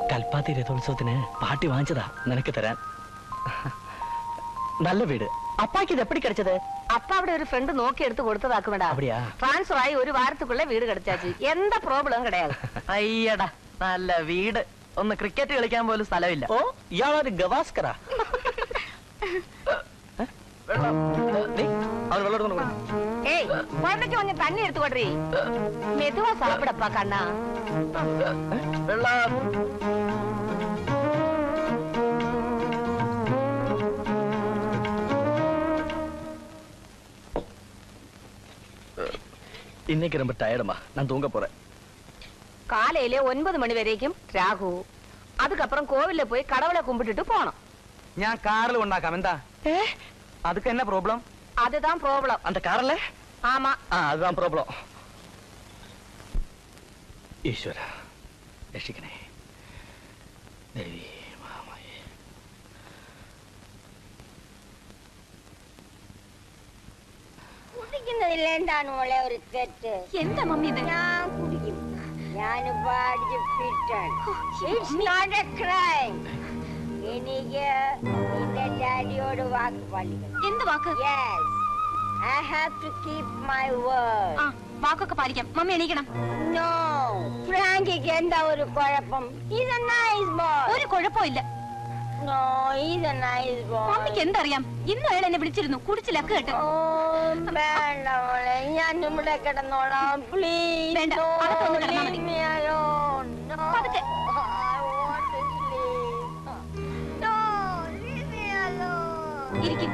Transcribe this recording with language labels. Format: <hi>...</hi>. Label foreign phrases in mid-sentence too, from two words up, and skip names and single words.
<ml>ചപ്പാത്തി രഥോത്സവത്തിന് പാട്ടി വാങ്ങിച്ചതാ നിനക്ക് തരാൻ. നല്ല വീട്.</ml> <ta>அப்பாக்கு இது எப்படி கிடைச்சது? அப்பாவோட ஒரு ஃப்ரெண்ட் நோக்கி எடுத்து கொடுத்ததாக்குமேடா. அப்படியா? ட்ரான்ஸ்ஃபர் ஆகி ஒரு வாரத்துக்குள்ள வீடு கிடைச்சாச்சு. எந்த ப்ராப்ளமும் கிடையாது.</ta> <ml>അയ്യടാ നല്ല വീട്. ഒന്ന് ക്രിക്കറ്റ് കളിക്കാൻ പോലും സ്ഥലമില്ല. ഓ ഇയാളൊരു ഗവാസ്കറാ.</ml> <ta>ஏய் குழந்தைக்கு கொஞ்சம் தண்ணி எடுத்து கொட்றீ. மெதுவா சாப்பிடப்பா கண்ணா. இன்னைக்கு ரொம்ப டயர்டுமா, நான் தூங்க போறேன். காலையில 9 மணி வரைக்கும் ராகு. அதுக்கப்புறம் கோவில்ல போய் கடவுளை கும்பிட்டுட்டு போனோம்.</ta> <ml>ഞാൻ കാറിൽ ഉണ്ടാക്കാം. എന്താ അതൊക്കെ എന്നാ പ്രോബ്ലം?</ml> <ta>அதுதான் ப்ராப்ளம். அந்த கார்ல? ஆமா. அதுதான் ப்ராப்ளம்.</ta> <ml>ഈശ്വര രക്ഷിക്കണേ. ദേവി മാമയെ. കുടിക്കുന്നതിൽ എന്താണ് മോളെ ഒരു തെറ്റ്? എന്താ മമ്മി ഇത്? ഞാൻ കുടിക്കും. ഞാനിപ്പോ അടിച്ച് ഫിറ്റാണ്.</ml> <en>It's not a crime.</en> <ml>എനിക്ക് നിന്റെ ഡാഡിയോട് വാക്ക് പാലിക്കണം. എന്ത് വാക്ക്?</ml> <en>Yes. I have to keep my word.</en> <ml>വാക്കൊക്കെ പാലിക്കാം. മമ്മി എണീക്കണം. No. ഫ്രാങ്കിക്ക് എന്താ ഒരു കുഴപ്പം?</ml> <en>He's a nice boy.</en> <ml>ഒരു കുഴപ്പമില്ല.</ml> <en>No, he's a nice boy.</en> <ml>മമ്മിക്ക് എന്തറിയാം? ഇന്നും അയാൾ എന്നെ വിളിച്ചിരുന്നു. കുടിച്ച് ലക്ക് കേട്ട്. വേണ്ട മോളെ, ഞാൻ ഇവിടെ കിടന്നോളാം. പ്ലീസ്. വേണ്ട, അകത്തൊന്ന് കിടന്നാ മതി. പതുക്കെ. ഇരിക്കും.</ml>